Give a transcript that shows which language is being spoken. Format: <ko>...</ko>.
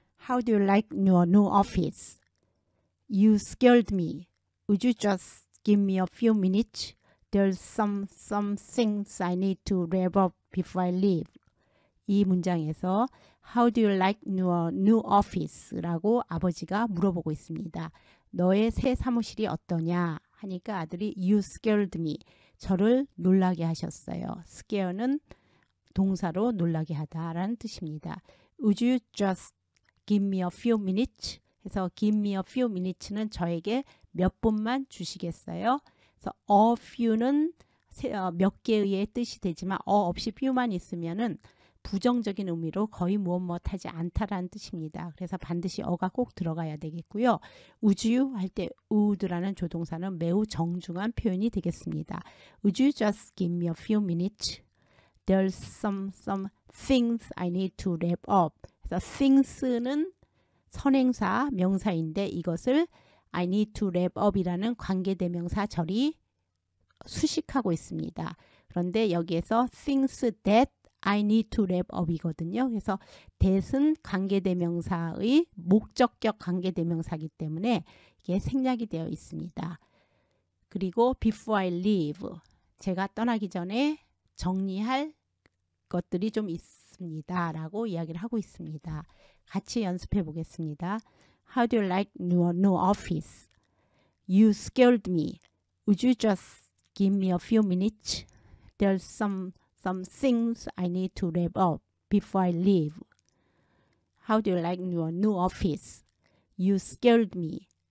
<en>How do you like your new office? You scared me. Would you just give me a few minutes? There's some things I need to wrap up before I leave.</en> <ko>이 문장에서</ko> <en>How do you like your new office?</en> <ko>라고 아버지가 물어보고 있습니다. 너의 새 사무실이 어떠냐? 하니까 아들이</ko> <en>You scared me.</en> <ko>저를 놀라게 하셨어요. scare는 동사로 놀라게 하다라는 뜻입니다.</ko> <en>Would you just give me a few minutes?</en> <ko>해서</ko> <en>give me a few minutes</en> <ko>는 저에게 몇 분만 주시겠어요? 그래서 a few는 몇 개의 뜻이 되지만 a 없이 few만 있으면은 부정적인 의미로 거의 무엇하지 않다라는 뜻입니다. 그래서 반드시 어가 꼭 들어가야 되겠고요. Would you 할 때 would라는 조동사는 매우 정중한 표현이 되겠습니다.</ko> <en>Would you just give me a few minutes? There's some things I need to wrap up.</en> <ko>그래서 things는 선행사 명사인데 이것을</ko> <en>I need to wrap up</en> <ko>이라는 관계대명사 절이 수식하고 있습니다. 그런데 여기에서</ko> <en>things that I need to wrap up</en> <ko>이거든요. 그래서 that은 관계대명사의 목적격 관계대명사이기 때문에 이게 생략이 되어 있습니다. 그리고</ko> <en>before I leave,</en> <ko>제가 떠나기 전에 정리할 것들이 좀 있습니다. 라고 이야기를 하고 있습니다. 같이 연습해 보겠습니다.</ko> <en>How do you like your new office? You scared me. Would you just give me a few minutes? There's some things I need to wrap up before I leave. How do you like your new office? You scared me.</en>